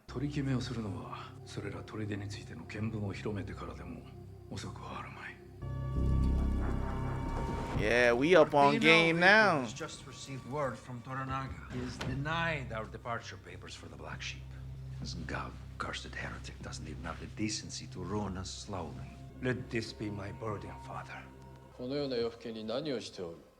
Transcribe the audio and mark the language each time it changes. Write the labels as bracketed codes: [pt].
[ja] 取り決めをするのはそれら砦についての見聞を広めてからでも遅くはあるまい。 [en] Yeah, we up on game now. Has just received word from Toranaga. He has denied our departure papers for the Black Sheep. This God-cursed heretic doesn't even have the decency to ruin us slowly. Let this be my burden, father. [ja] このような夜更けに何をしておる?